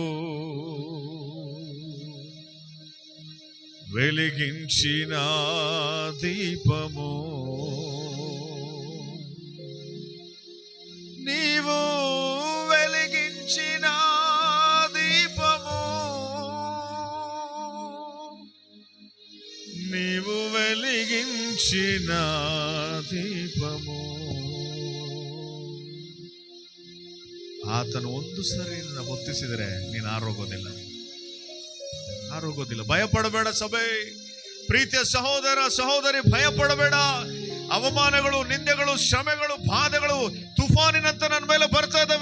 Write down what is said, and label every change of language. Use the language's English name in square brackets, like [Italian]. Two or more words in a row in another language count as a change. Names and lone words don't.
[Telugu] వెలిగించిన దీపము, నీవు వెలిగించిన దీపము, నీవు వెలిగించిన దీపము. [Kannada] ಆತನು ಒಂದು ಸರಿ ನನ್ನ ಹೊತ್ತಿಸಿದರೆ ನೀನು ಆರೋಗೋದಿಲ್ಲ. ಭಯಪಡಬೇಡ ಸಭೆ, ಪ್ರೀತಿಯ ಸಹೋದರ ಸಹೋದರಿ, ಭಯಪಡಬೇಡ. ಅವಮಾನಗಳು, ನಿಂದೆಗಳು, ಶ್ರಮೆಗಳು, ಬಾಧೆಗಳು ತುಫಾನಿನಂತ ನನ್ನ ಮೇಲೆ ಬರ್ತಾ ಇದ್ದಾವೆ.